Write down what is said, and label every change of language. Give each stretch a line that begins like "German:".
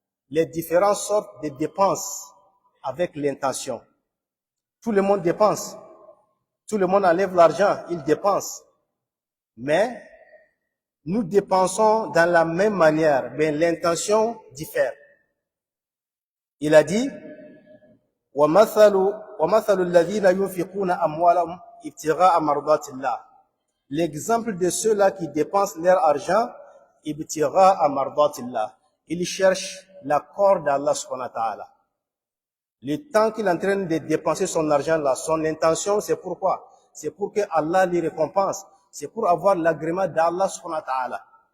French: Les différentes sortes de dépenses avec l'intention. Tout le monde dépense. Tout le monde enlève l'argent, il dépense. Mais nous dépensons dans la même manière, mais l'intention diffère. Il a dit,
Arabic: وَمَثَلُ الَّذِينَ يُنْفِقُونَ أَمْوَالَهُمْ ابْتِغَاءَ مَرْضَاتِ اللَّهِ.
French: L'exemple de ceux-là qui dépensent leur argent,
Arabic: ابْتِغَاءَ مَرْضَاتِ اللَّهِ.
French: Ils cherchent l'accord d'Allah subhanahu wa ta'ala. Le temps qu'il est en train de dépenser son argent là, son intention, c'est pourquoi? C'est pour que Allah lui récompense. C'est pour avoir l'agrément d'Allah subhanahu wa ta'ala.